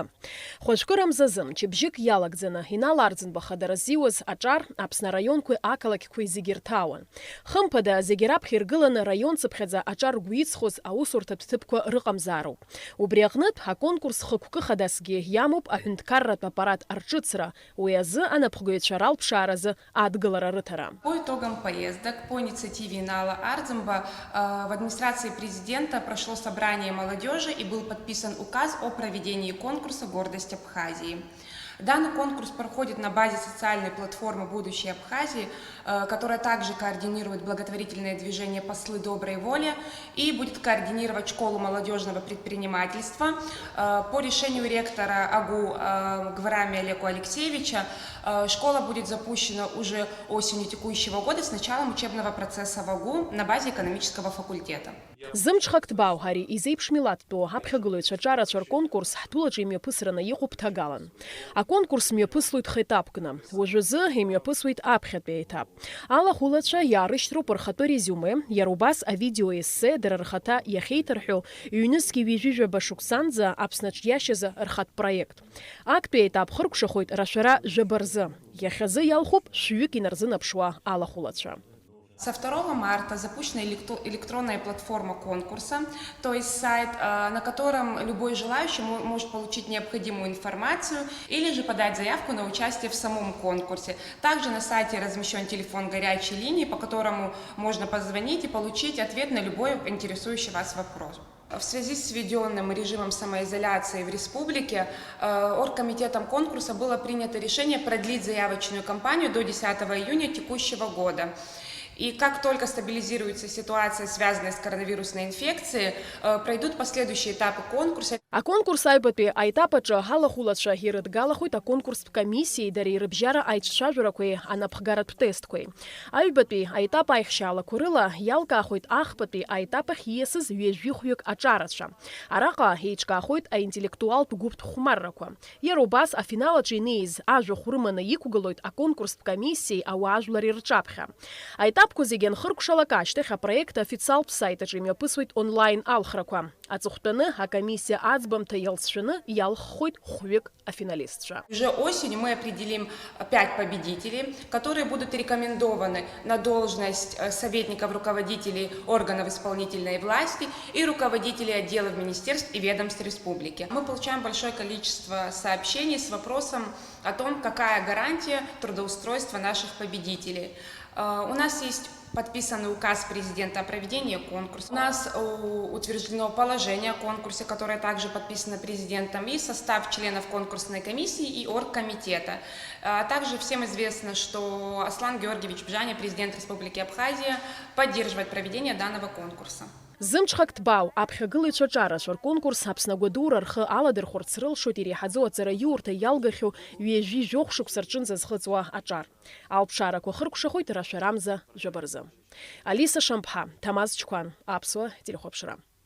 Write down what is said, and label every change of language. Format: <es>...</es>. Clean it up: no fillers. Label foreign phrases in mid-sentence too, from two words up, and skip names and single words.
<ab>Хәажәкырамзазы мчыбжьык иалагӡаны иналарӡынба хадара зиуаз аҿар Аԥсны араионқәеи ақалақьқәеи зегьы ирҭаауан. Хымԥада зегьы раԥхьа иргыланы раионцыԥхьаӡа аҿар гәиҵхоз аусурҭатә ҭыԥқәа рыҟамзаароуп. Убри аҟнытә аконкурс хықәкы хадасгьы иамоуп аҳәынҭқарратә аппарат арҿыцра, уи азы анапхгаҩцәа ралԥшааразы адгылара рыҭара.</ab> <ru>По итогам поездок, по инициативе Инала Ардзымба в администрации президента прошло собрание молодежи и был подписан указ о проведении конкурса «Гордость Абхазии». Данный конкурс проходит на базе социальной платформы «Будущее Абхазии», которая также координирует благотворительное движение «Послы доброй воли» и будет координировать школу молодежного предпринимательства. По решению ректора АГУ Гварами Олега Алексеевича школа будет запущена уже осенью текущего года с началом учебного процесса в АГУ на базе экономического факультета.</ru> <ab>Зымҽхак ҭбаау ҳари изеиԥш милаҭтәу аԥхьагылаҩцәа аҿарацәа рконкурс ҳтәылаҿы имҩаԥысраны иҟоуп ҭагалан. Аконкурс мҩаԥыслоит хетапкны, уажәазы имҩаԥысуеит аԥхьатәи аетап. Алахәылацәа иаарышьҭроуп рхатәы резиуме, иара убас авидеоессе дара рхаҭа иахьеиҭарҳәо ҩнызқьи ҩажәижәаба шықәсанӡа Аԥснаҿ иашьаз рхатә проект. Актәи аетап хыркәшахоит рашәара жәаба рзы. Иахьазы иалхуп шәҩык инарзынаԥшуа алахәылацәа.</ab> <ru>Со 2 марта запущена электронная платформа конкурса, то есть сайт, на котором любой желающий может получить необходимую информацию или же подать заявку на участие в самом конкурсе. Также на сайте размещен телефон горячей линии, по которому можно позвонить и получить ответ на любой интересующий вас вопрос. В связи с введенным режимом самоизоляции в республике оргкомитетом конкурса было принято решение продлить заявочную кампанию до 10 июня текущего года. И как только стабилизируется ситуация, связанная с коронавирусной инфекцией, пройдут последующие этапы конкурса.</ru> <ab>Аконкурс аибатәи аетапаҿы алахәылацәа ирыдгалахоит аконкурстә комиссиеи дареи рыбжьара аиҿцәажәарақәеи анаԥхгаратә тестқәеи. Аҩбатәи аетап аихшьаалақәа рыла иалкаахоит ахԥатәи аетап ахь ииасыз ҩажәи-хәҩык аҿарацәа. Араҟа еиҿкаахоит аинтеллектуалтә гәыԥтә хәмаррақәа. Иара убас афиналаҿы инеиз ажәахә рыманы иқәгылоит аконкурстә комиссиеи ауаажәлари рҿаԥхьа. Аетапқәа зегьы анхыркәшалак ашьҭахь апроект официалтә саитаҿы имҩаԥысуеит онлайн алхрақәа. Аҵыхәтәаны акомиссиа аӡбамҭа иалҵшәаны иалххоит хәҩык афиналистцәа.</ab> <ru>Уже осенью мы определим 5 победителей, которые будут рекомендованы на должность советников руководителей органов исполнительной власти и руководителей отделов министерств и ведомств республики. Мы получаем большое количество сообщений с вопросом о том, какая гарантия трудоустройства наших победителей. У нас есть подписанный указ президента о проведении конкурса. У нас утверждено положение о конкурсе, которое также подписано президентом, и состав членов конкурсной комиссии и оргкомитета. Также всем известно, что Аслан Георгиевич Бжаня, президент Республики Абхазия, поддерживает проведение данного конкурса.</ru> <ab>Зымҽхак ҭбаау аԥхьагылаҩцәа аҿарацәа рконкурс Аԥсны-Агәадура рхы аладырхәырц рылшоит иреиҳаӡоу аҵара иурҭа иалгахьоу ҩажәи жәохә шықәса рҿынӡа зхыҵуа аҿар. Алԥшаарақәа хыркәшахоит рашәарамза жәаба рзы. Алиса Шамԥҳа, Ҭамаз Чқәан, Аԥсуа телехәаԥшра.</ab>